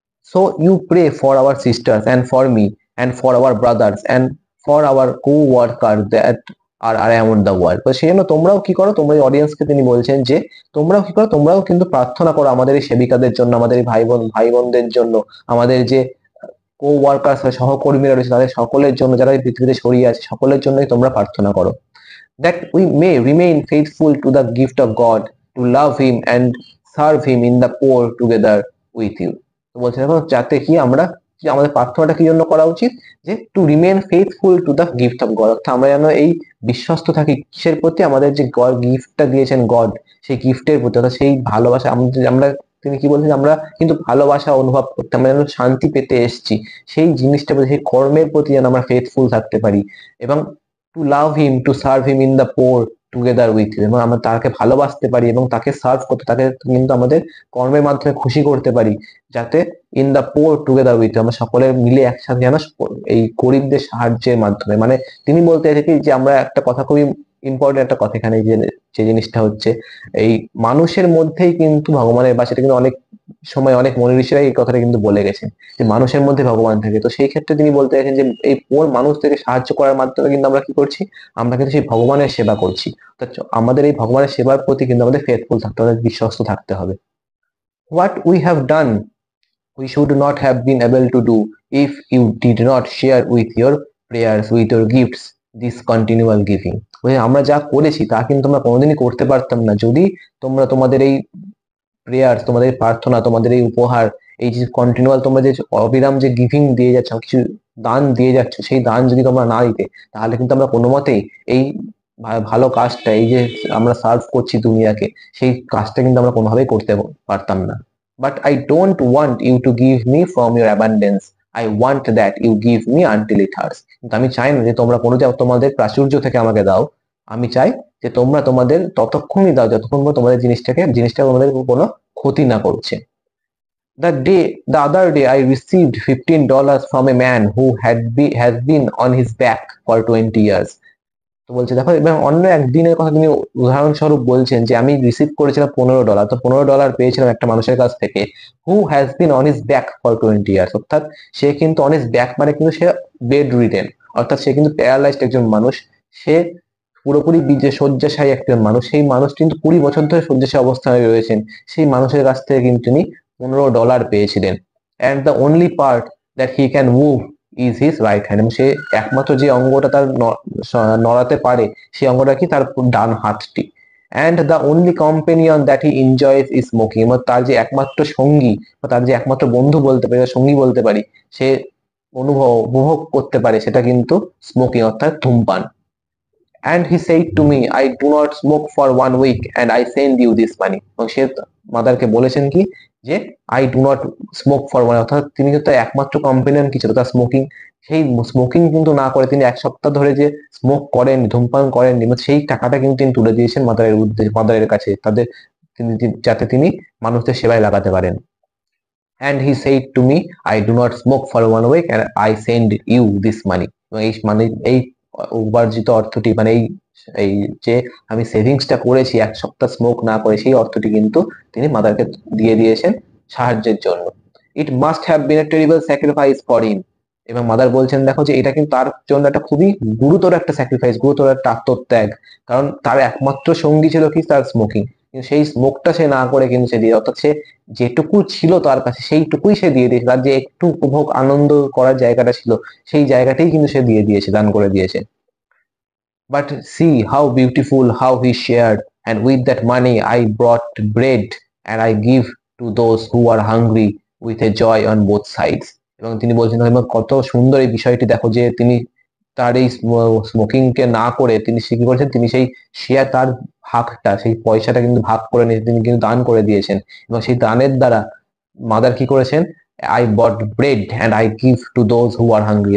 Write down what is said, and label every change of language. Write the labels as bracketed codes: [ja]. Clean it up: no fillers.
[en] So you pray for our sisters and for me and for our brothers and for our co worker that are around the world. [bn] তো সেই জন্য তোমরাও কি করো, তোমরা অডিয়েন্সকে তিনি বলছেন যে তোমরাও কি করো, তোমরাও কিন্তু প্রার্থনা করো আমাদের এই সেবিকাদের জন্য, আমাদের এই ভাই বোনদের জন্য, আমাদের যে কো ওয়ার্কার্স, সহকর্মীরা রয়েছে তাদের সকলের জন্য, যারা এই পৃথিবীতে ছড়িয়ে আছে সকলের জন্যই তোমরা প্রার্থনা করো। [en] That we may remain faithful to the gift of God, to love him and serve him in the poor together with you. [bn] তো বলছেন এখন যাতে কি আমরা, যে আমাদের প্রার্থনাটা কি জন্য করা উচিত, যে [en] to remain faithful to the gift of God, [bn] অর্থাৎ আমরা যেন এই বিশ্বস্ত থাকি কিসের প্রতি, আমাদের যে গড গিফটটা দিয়েছেন গড, সেই গিফটের প্রতি, অর্থাৎ সেই ভালোবাসা আমরা তিনি কি বলছেন, আমরা কিন্তু ভালোবাসা অনুভব করতে, আমরা যেন শান্তি পেতে এসেছি, সেই জিনিসটা প্রতি, সেই কর্মের প্রতি যেন আমরা ফেথফুল থাকতে পারি, এবং [en] to love him, to serve him in the poor together with you, [bn] এবং আমরা তাকে ভালোবাসতে পারি এবং তাকে সার্ভ করতে, তাকে কিন্তু আমাদের কর্মের মাধ্যমে খুশি করতে পারি, যাতে [en] in the poor together with you, [bn] আমরা সকলে মিলে একসাথে যেন এই গরিবদের সাহায্যের মাধ্যমে, মানে তিনি বলতে চাইছে কি, যে আমরা একটা কথা, খুবই ইম্পর্টেন্ট একটা কথা এখানে, যে জিনিসটা হচ্ছে, এই মানুষের মধ্যেই কিন্তু ভগবানের বাস। এটা কিন্তু অনেক সময় অনেক মনি ঋষিরা এই কথাটা কিন্তু বলে গেছেন, যে মানুষের মধ্যে ভগবান থাকে। তো সেই ক্ষেত্রে তিনি বলতে চাইছেন যে এই পোর মানুষদেরকে সাহায্য করার মাধ্যমে কিন্তু আমরা কি করছি, আমরা কিন্তু সেই ভগবানের সেবা করছি। অর্থাৎ আমাদের এই ভগবানের সেবার প্রতি কিন্তু আমাদের ফেথফুল থাকতে হবে, বিশ্বস্ত থাকতে হবে। [en] What we have done we should not have been able to do if you did not share with your prayers, with your gifts, this continual giving. [bn] আমরা যা করেছি তা কিন্তু আমরা কোনোদিনই করতে পারতাম না যদি তোমরা তোমাদের এই প্রেয়ার, তোমাদের প্রার্থনা, তোমাদের এই উপহার, এই যে কন্টিনিউয়াল তোমরা যে অবিরাম যে গিভিং দিয়ে যাচ্ছ, কিছু দান দিয়ে যাচ্ছ, সেই দান যদি তোমরা না দিতে, তাহলে কিন্তু আমরা কোনো মতেই এই ভালো কাজটা, এই যে আমরা সার্ভ করছি দুনিয়াকে, সেই কাজটা কিন্তু আমরা কোনোভাবেই করতে পারতাম না। [en] But I don't want you to give me from your abundance, I want that you give me until it hurts. [bn] কিন্তু আমি চাই না যে তোমরা কোনো তোমাদের প্রাচুর্য থেকে আমাকে দাও, আমি চাই যে তোমরা তোমাদের ততক্ষণই দাও যতক্ষণ তোমাদের জিনিসটা তোমাদের কোনো ক্ষতি না করছে। [en] The other day I received $15 from a man who has been on his back for 20 years. [bn] তো বলছে দেখো, এবং অন্য একদিনের কথা তিনি উদাহরণস্বরূপ বলছেন যে আমি রিসিভ করেছিলাম $15, তো $15 পেয়েছিলাম একটা মানুষের কাছ থেকে, [en] who has been on his back for 20 years, [bn] অর্থাৎ সে কিন্তু [en] on his back [bn] মানে কিন্তু সে বেড রিডেন, অর্থাৎ সে কিন্তু প্যারালাইজড একজন মানুষ, সে পুরোপুরি শয্যাশায়ী একজন মানুষ, সেই মানুষ কিন্তু 20 বছর ধরে শয্যাশায়ী অবস্থায় রয়েছেন, সেই মানুষের কাছ থেকে কিন্তু তিনি $15 পেয়েছিলেন। [en] and the only part that he can move is his right hand, [bn] এবং সে একমাত্র যে অঙ্গটা তার নড়াতে পারে সেই অঙ্গটা কি, তার ডান হাতটি। [en] and the only companion that he enjoys is smoking, [bn] এবং তার যে একমাত্র সঙ্গী বা তার যে একমাত্র বন্ধু বলতে পারি, সঙ্গী বলতে পারি, সে উপভোগ করতে পারে সেটা কিন্তু স্মোকিং অর্থাৎ ধূমপান। [en] and he said to me, I do not smoke for 1 week and I send you this money। [bn] এবং সে মাদারকে বলেছেন কি যে [en] I do not smoke for 1, [bn] অর্থাৎ তিনি কিন্তু একমাত্র কমপ্লেন কি ছিল তার স্মোকিং। সেই স্মোকিং কিন্তু না করে তিনি 1 সপ্তাহ ধরে যে স্মোক করেন ধূমপান করেন সেই টাকাটা কিন্তু তিনি তুলে দিয়েছেন মাদারের উদ্দেশ্যে, মাদারের কাছে তাদের, তিনি যাতে তিনি মানুষদের সেবায় লাগাতে পারেন। [en] and he said to me, I do not smoke for 1 week and I send you this money। [bn] এই মানে এই উপার্জিত অর্থটি মানে এই যে আমি সেভিংসটা করেছি 1 সপ্তাহ স্মোক না করে সেই অর্থটি কিন্তু তিনি মাদারকে দিয়ে দিয়েছেন সাহায্যের জন্য। [en] It must have been a terrible sacrifice for him. [bn] এবং মাদার বলছেন দেখো যে এটা কিন্তু তার জন্য একটা খুবই গুরুতর একটা স্যাক্রিফাইস, গুরুতর একটা আত্মত্যাগ, কারণ তার একমাত্র সঙ্গী ছিল কি তার স্মোকিং, কিন্তু সেই স্মোকটা সে না করে কিন্তু সে দিয়ে, অর্থাৎ সে যেটুকু ছিল তার কাছে সেইটুকুই সে দিয়ে দিয়েছে, তার যে একটু উপভোগ আনন্দ করার জায়গাটা ছিল সেই জায়গাটাই কিন্তু সে দিয়ে দিয়েছে, দান করে দিয়েছে। [en] But see how beautiful how he shared, and with that money I bought bread and I give to those who are hungry with a joy on both sides। [bn] এবং তিনি বলছেন কত সুন্দর এই বিষয়টি দেখো যে তিনি তার এই স্মোকিং কে না করে তিনি সে কি করেছেন, তিনি সেই শেয়ার তার ভাগটা সেই পয়সাটা কিন্তু ভাগ করে নিয়ে তিনি কিন্তু দান করে দিয়েছেন। এবং সেই দানের দ্বারা মাদার কি করেছেন, [en] I bought bread and I give to those who are hungry.